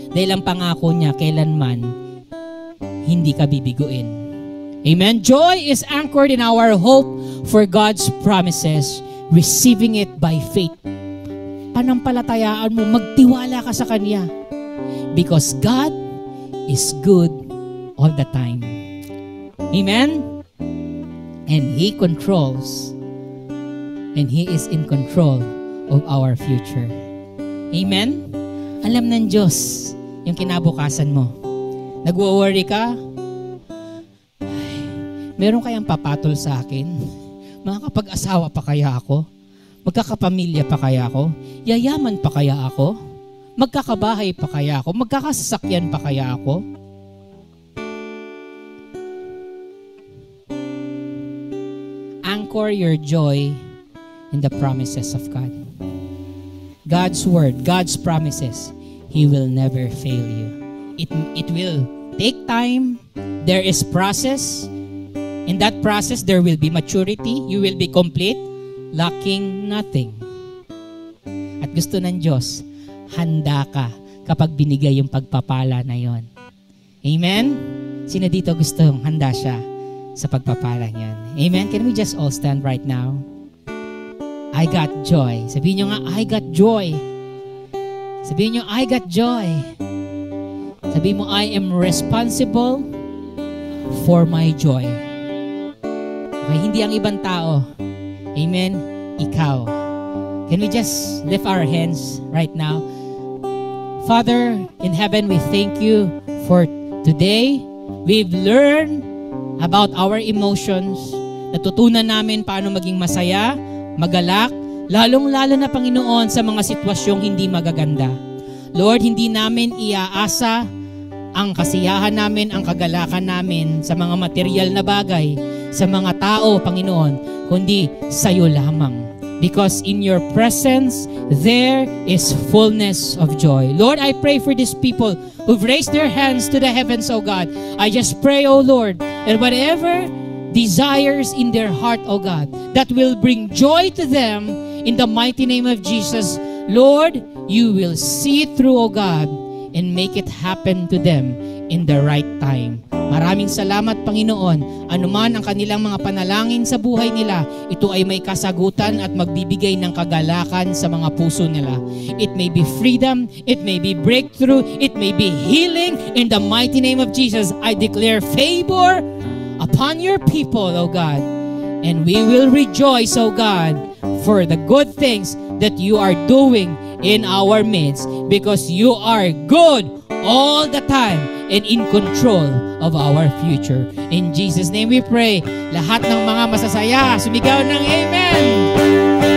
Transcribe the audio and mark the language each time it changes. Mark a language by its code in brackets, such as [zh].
[tl] Dahil ang pangako niya, kailanman, hindi ka bibiguin. Amen? [en] Joy is anchored in our hope for God's promises, receiving it by faith. Panampalatayaan mo, magtiwala ka sa Kanya. Because God is good all the time. Amen? And He controls, and He is in control of our future. Amen? [tl] Alam ng Diyos yung kinabukasan mo. Nagwo-worry ka? Ay, meron kayang papatol sa akin? Makakapag-asawa pa kaya ako? Magkakapamilya pa kaya ako? Yayaman pa kaya ako? Magkakabahay pa kaya ako? Magkakasasakyan pa kaya ako? [en] Anchor your joy in the promises of God. God's word, God's promises, He will never fail you. It will take time. There is process. In that process, there will be maturity. You will be complete, lacking nothing. [tl] At gusto ng Diyos, handa ka kapag binigay yung pagpapala na yon. Amen? Sino dito gustong handa siya sa pagpapala yan? Amen? [en] Can we just all stand right now? I got joy. Sabihin nyo nga, I got joy. Sabihin nyo, I got joy. Sabihin mo, I am responsible for my joy. [tl] Okay, hindi ang ibang tao. Amen? Ikaw. [en] Can we just lift our hands right now? Father in heaven, we thank you for today. [tl] We've learned about our emotions. Natutunan namin paano maging masaya, magalak, lalong-lalo na Panginoon sa mga sitwasyong hindi magaganda. Lord, hindi namin iaasa ang kasiyahan namin, ang kagalakan namin sa mga material na bagay, sa mga tao, Panginoon, kundi sa iyo lamang. [en] Because in your presence, there is fullness of joy. Lord, I pray for these people who've raised their hands to the heavens, O God. I just pray, O Lord, that whatever desires in their heart, O God, that will bring joy to them in the mighty name of Jesus, Lord, you will see it through, O God, and make it happen to them in the right time. [tl] Maraming salamat, Panginoon. Anuman ang kanilang mga panalangin sa buhay nila, ito ay may kasagutan at magbibigay ng kagalakan sa mga puso nila. [en] It may be freedom, it may be breakthrough, it may be healing. In the mighty name of Jesus, I declare favor upon your people, O God. And we will rejoice, O God, for the good things that you are doing in our midst, because you are good all the time and in control of our future. [tl] In Jesus' name we pray. Lahat ng mga masasaya, sumigaw ng Amen!